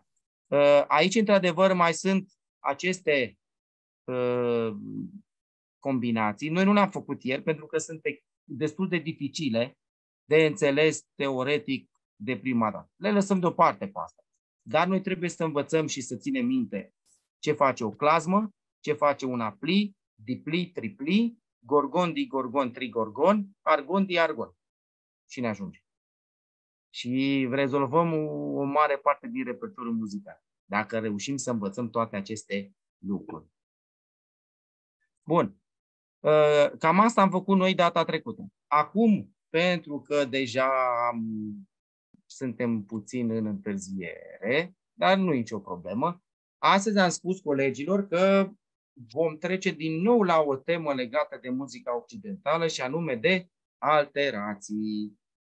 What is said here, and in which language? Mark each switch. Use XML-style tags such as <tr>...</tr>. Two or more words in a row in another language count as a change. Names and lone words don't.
<ro>Aici, într-adevăr, mai sunt aceste combinații. Noi nu le-am făcut ieri pentru că sunt destul de dificile de înțeles teoretic de prima dată. Le lăsăm deoparte pe asta. Dar noi trebuie să învățăm și să ținem minte ce face o clasmă, ce face un apli, dipli, tripli, gorgon, digorgon, trigorgon, argon, diargon. Și ne ajunge. Și rezolvăm o mare parte din repertoriul muzical, dacă reușim să învățăm toate aceste lucruri. Bun. Cam asta am făcut noi data trecută. Acum, pentru că deja suntem puțin în întârziere, dar nu e nicio problemă, astăzi am spus colegilor că vom trece din nou la o temă legată de muzica occidentală și anume de alterații.</ro>